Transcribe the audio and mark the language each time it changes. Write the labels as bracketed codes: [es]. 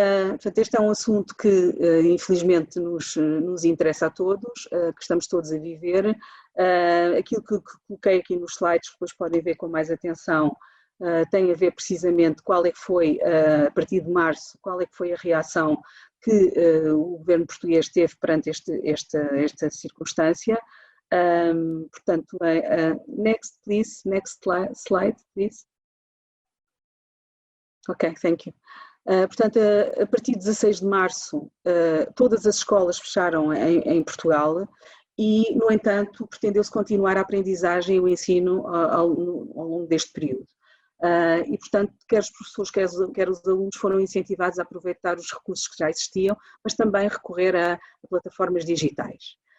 [pt] Portanto, este é um assunto que infelizmente nos interessa a todos, que estamos todos a viver. Aquilo que coloquei aqui nos slides, depois podem ver com mais atenção, tem a ver precisamente qual é que foi, a partir de março, qual é que foi a reação que o governo português teve perante esta circunstância. Portanto, [en] next please, next slide please. Ok, thank you. [pt] Portanto, a partir de 16 de março, todas as escolas fecharam em Portugal e, no entanto, pretendeu-se continuar a aprendizagem e o ensino ao longo deste período. E, portanto, quer os professores, quer os alunos foram incentivados a aproveitar os recursos que já existiam, mas também recorrer a plataformas digitais.